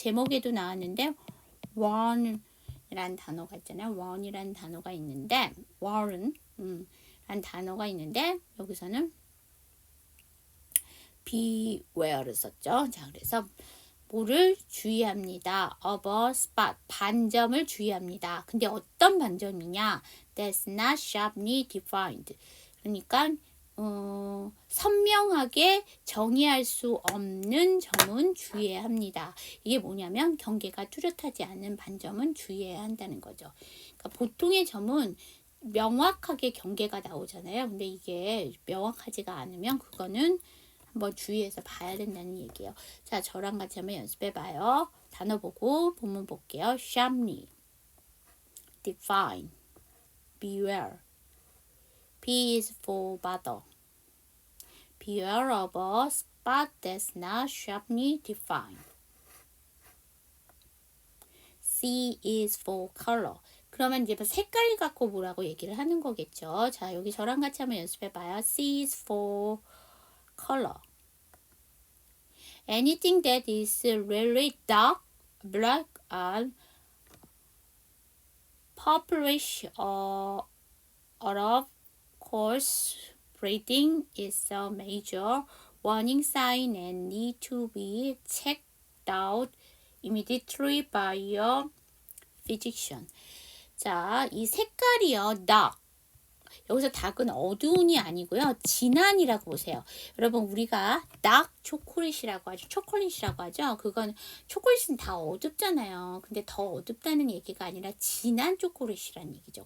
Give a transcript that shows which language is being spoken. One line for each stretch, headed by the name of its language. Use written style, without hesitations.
Korean: 제목에도 나왔는데 warn이라는 단어가 있잖아요. warn이라는 단어가 있는데 warn 라는 단어가 있는데 여기서는 beware를 썼죠. 자, 그래서 뭐를 주의합니다.
English: of a spot,
Korean: 반점을 주의합니다. 근데 어떤 반점이냐?
English: That's not sharply defined.
Korean: 그러니까 선명하게 정의할 수 없는 점은 주의해야 합니다. 이게 뭐냐면 경계가 뚜렷하지 않은 반점은 주의해야 한다는 거죠. 그러니까 보통의 점은 명확하게 경계가 나오잖아요. 근데 이게 명확하지가 않으면 그거는 한번 주의해서 봐야 된다는 얘기예요. 자, 저랑 같이 한번 연습해 봐요. 단어 보고 본문 볼게요. sharply, define, beware.
English: B is for bother. Beware of a spot that's not sharply defined. C is for color.
Korean: 그러면 이제 색깔 갖고 뭐라고 얘기를 하는 거겠죠. 자, 여기 저랑 같이 한번 연습해 봐요.
English: C is for color. Anything that is really dark, black, and purplish or of course, breathing is a major warning sign and need to be checked out immediately by your physician.
Korean: 자, 이 색깔이요, dark. 여기서 dark은 어두운이 아니고요, 진한이라고 보세요. 여러분, 우리가 dark 초콜릿이라고 하죠. 초콜릿이라고 하죠. 그건 초콜릿은 다 어둡잖아요. 근데 더 어둡다는 얘기가 아니라 진한 초콜릿이라는 얘기죠.